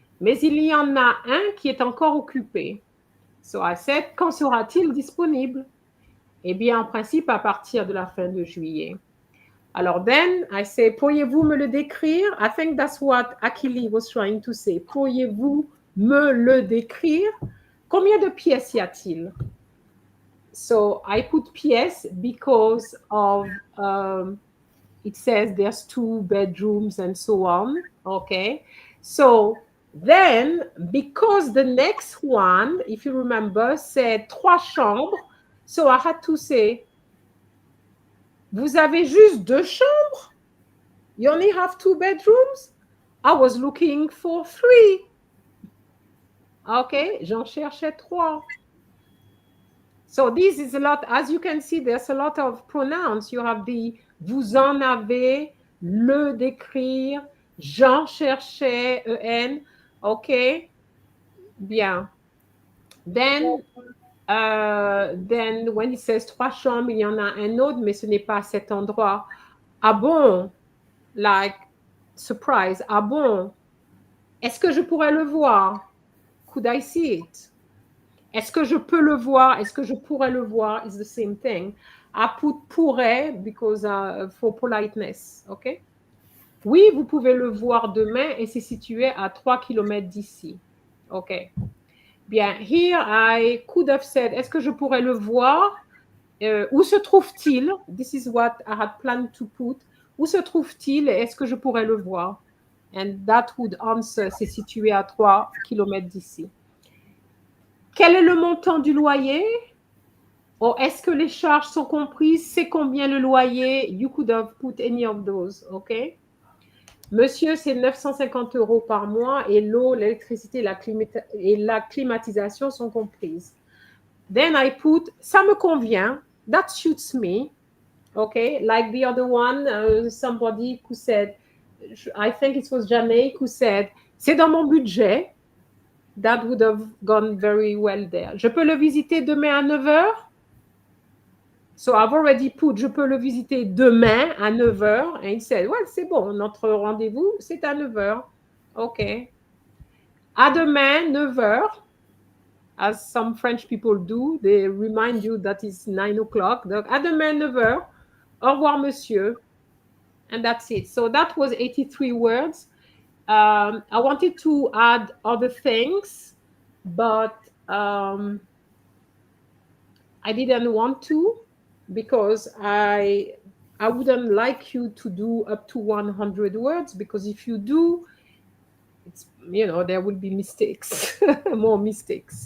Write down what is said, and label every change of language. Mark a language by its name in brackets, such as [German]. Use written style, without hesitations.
[French] Mais il y en a un qui est encore occupé. [English] So I said, [French] quand sera-t-il disponible? Eh bien, en principe, à partir de la fin de juillet. Alors, [English] then, I say, [French] pourriez-vous me le décrire? [English] I think that's what Akili was trying to say. [French] Pourriez-vous me le décrire? Combien de pièces y a-t-il? [English] So, I put pièces because of it says there's 2 bedrooms and so on. Okay. So then, because the next one, if you remember, said 3 chambres, so I had to say, [French] vous avez juste 2 chambres? [English] You only have 2 bedrooms? I was looking for 3. Okay, [French] j'en cherchais 3. [English] So this is a lot, as you can see, there's a lot of pronouns. You have the [French] vous en avez, [English] le d'écrire, j'en cherchais, en. [French] Okay, bien. [English] Then when it says [French] 3 chambres, il y en a un autre, mais ce n'est pas à cet endroit. Ah bon? [English] Like, surprise. [French] Ah bon? Est-ce que je pourrais le voir? [English] Could I see it? [French] Est-ce que je peux le voir? Est-ce que je pourrais le voir? [English] It's the same thing. I put pourrait because for politeness. OK? [French] Oui, vous pouvez le voir demain et c'est situé à 3 km d'ici. OK. Bien, [English] here I could have said, [French] est-ce que je pourrais le voir? Où se trouve-t-il? [English] This is what I had planned to put. [French] Où se trouve-t-il et est-ce que je pourrais le voir? [English] And that would answer, [French] c'est situé à 3 km d'ici. Quel est le montant du loyer? Ou est-ce que les charges sont comprises? C'est combien le loyer? [English] You could have put any of those, OK? [French] Monsieur, c'est 950 € par mois et l'eau, l'électricité et la climatisation sont comprises. [English] Then I put, [French] ça me convient, [English] that suits me, OK? Like the other one, somebody who said, I think it was Janae who said, [French] c'est dans mon budget. [English] That would have gone very well there. [French] Je peux le visiter demain à 9h? [English] So I've already put, [French] je peux le visiter demain à 9h. [English] And he said, well, [French] c'est bon, notre rendez-vous, c'est à 9h. OK. À demain, 9h. [English] As some French people do, they remind you that it's 9 o'clock. [French] Donc, à demain, 9h. Au revoir, monsieur. [English] And that's it. So that was 83 words. I wanted to add other things, but I didn't want to because I wouldn't like you to do up to 100 words because if you do, it's, there will be mistakes, more mistakes.